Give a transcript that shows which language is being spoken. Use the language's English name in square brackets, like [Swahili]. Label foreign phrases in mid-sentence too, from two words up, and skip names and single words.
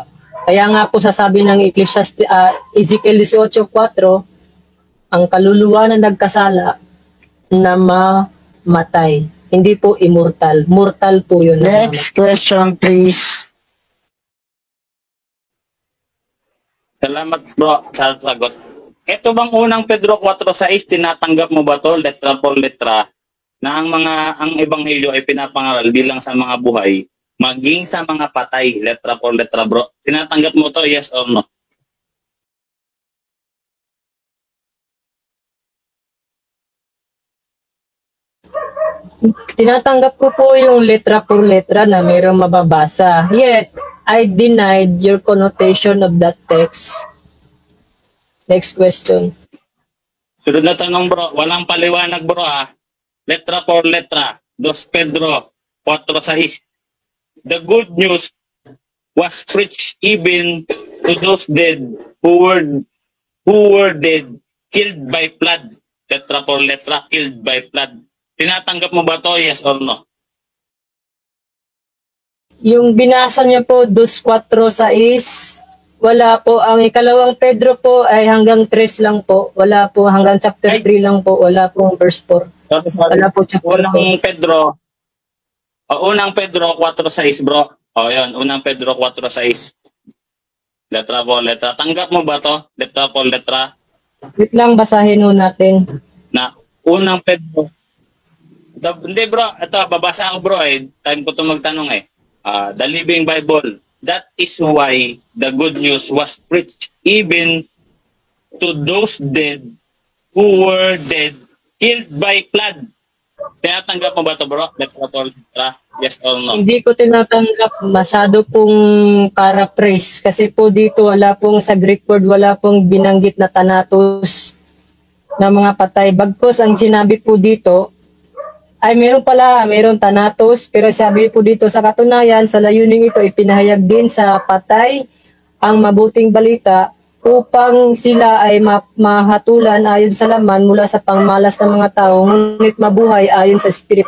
[Filipino] Kaya nga po sasabi ng Ezekiel 18:4, ang kaluluwa na nagkasala na mamatay. Hindi po immortal. Mortal po yun. [English] Next question, please. [Filipino] Salamat, bro, sa sagot. Ito bang unang Pedro 4:6, tinatanggap mo ba to [Spanish] letra por letra [Filipino] na ang ebanghelyo ay pinapangaral bilang sa mga buhay, maging sa mga patay, [Spanish] letra por letra, [Filipino] bro? Tinatanggap mo to, [English] yes or no? [Filipino] Tinatanggap ko po yung [Spanish] letra por letra [Filipino] na mayroong mababasa. [English] Yet, I denied your connotation of that text. Next question. [Filipino] Sunod na tanong, bro. Walang paliwanag, bro, ha? [Spanish] Letra por letra. 2 Pedro 4:6. [English] The good news was preached even to those dead who were dead, killed by flood. [Spanish] Letra por letra, [English] killed by flood. [Filipino] Tinatanggap mo ba to, [English] yes or no? [Filipino] Yung binasa niya po, 2:4-6, wala po. Ang ikalawang Pedro po ay hanggang 3 lang po. Wala po hanggang chapter 3 lang po. Wala po verse 4. Wala po chapter 4. Unang Pedro 4:6, bro. O yun, unang Pedro 4:6. Letra po, letra. Tanggap mo ba to? Letra po, letra. Wait lang, basahin ho natin. Na unang Pedro. Hindi, bro. Ito, babasa ako, bro. Time ko ito magtanong The Living Bible. [English] That is why the good news was preached even to those dead who were dead, killed by flood. [Filipino] Tinatanggap mo ba ito, bro? Letra to letra? [English] Yes or no? [Filipino] Hindi ko tinatanggap, masyado pong paraphrase kasi po dito wala pong sa [English] Greek word, [Filipino] wala pong binanggit na thanatos na mga patay. Bagkus ang sinabi po dito ay meron thanatos, pero sabi po dito sa katunayan sa layuning ito ipinahayag din sa patay ang mabuting balita upang sila ay mahatulan ayon sa laman mula sa pangmalas ng mga tao, ngunit mabuhay ayon sa espiritu.